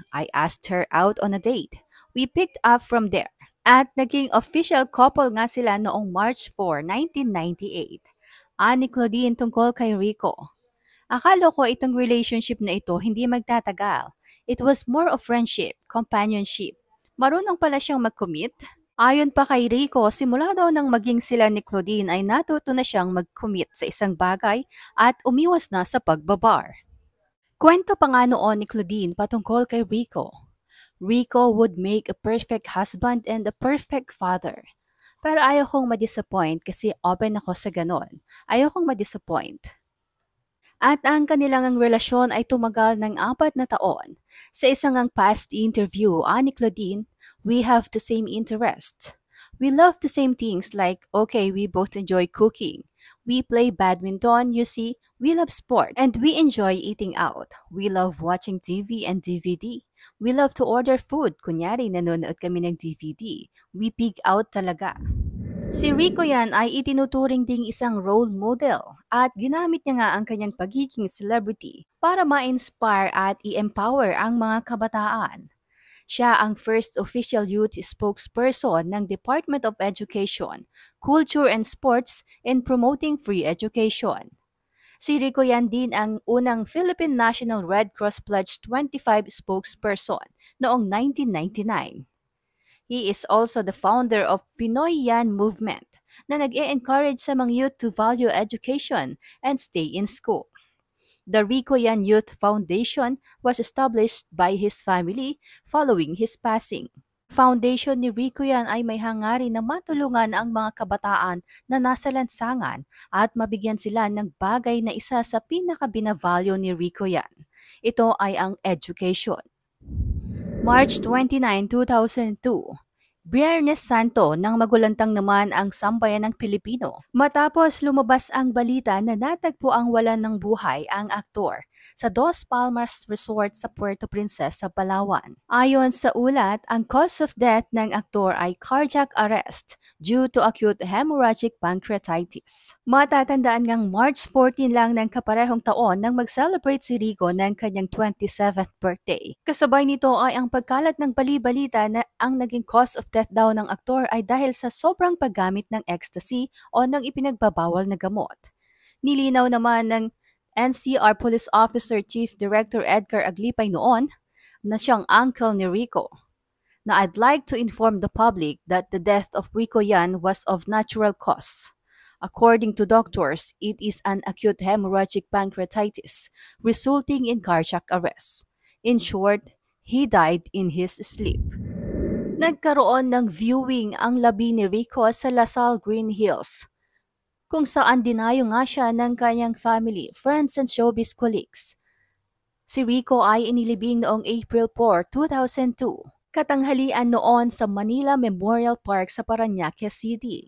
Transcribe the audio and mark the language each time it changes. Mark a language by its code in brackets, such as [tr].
[en] I asked her out on a date. We picked up from there. [tl] At naging official couple nga sila noong March 4, 1998. Ani Claudine tungkol kay Rico. Akala ko itong relationship na ito hindi magtatagal. [en] It was more of friendship, companionship. [tl] Marunong pala siyang mag-commit. Ayon pa kay Rico, simula daw nang maging sila ni Claudine ay natuto na siyang mag-commit sa isang bagay at umiwas na sa pagbabar. Kwento pa nga noon ni Claudine patungkol kay Rico. [en] Rico would make a perfect husband and a perfect father. [tl] Pero ayaw kong ma-disappoint kasi open ako sa ganon. Ayaw kong ma-disappoint. At ang kanilang relasyon ay tumagal ng 4 na taon. Sa isang past interview, ani Claudine, [en] we have the same interest. We love the same things like, okay, we both enjoy cooking. We play badminton, you see, we love sport, and we enjoy eating out. We love watching TV and DVD. We love to order food. [tl] Kunyari, nanonood kami ng DVD. [en] We pig out talaga. [tl] Si Rico yan ay itinuturing ding isang role model at ginamit niya nga ang kanyang pagiging celebrity para ma-inspire at i-empower ang mga kabataan. [en] Siya ang first official youth spokesperson ng Department of Education, Culture and Sports in promoting free education. [tl] Si Rico yan din ang unang Philippine National Red Cross Pledge 25 spokesperson noong 1999. [en] He is also the founder of Pinoy Yan Movement [tl] na nag-e-encourage sa mga youth [en] to value education and stay in school. The Rico Yan Youth Foundation was established by his family following his passing. [tl] Foundation ni Rico Yan ay may hangarin na matulungan ang mga kabataan na nasa lansangan at mabigyan sila ng bagay na isa sa pinakabinavalyo ni Rico Yan. Ito ay ang education. March 29, 2002. Biyernes Santo nang magulantang naman ang sambayan ng Pilipino. Matapos lumabas ang balita na natagpo ang walan ng buhay ang aktor sa Dos Palmas Resort sa Puerto Princesa, Palawan. Ayon sa ulat, ang [en] cause of death [tl] ng aktor ay [en] cardiac arrest due to acute hemorrhagic pancreatitis. [tl] Matatandaan ngang March 14 lang ng kaparehong taon nang mag-celebrate si Rico ng kanyang 27th birthday. Kasabay nito ay ang pagkalat ng bali-balita na ang naging cause of death daw ng aktor ay dahil sa sobrang paggamit ng ecstasy o ng ipinagbabawal na gamot. Nilinaw naman ng NCR Police Officer Chief Director Edgar Aglipay noon na siyang uncle ni Rico, na [en] I'd like to inform the public that the death of Rico Yan was of natural cause. According to doctors, it is an acute hemorrhagic pancreatitis resulting in cardiac arrest. In short, he died in his sleep. [tl] Nagkaroon ng viewing ang labi ni Rico sa Lasal Green Hills, kung saan dinayo nga siya ng kanyang family, friends and showbiz colleagues. Si Rico ay inilibing noong April 4, 2002. Katanghalian noon sa Manila Memorial Park sa Parañaque City.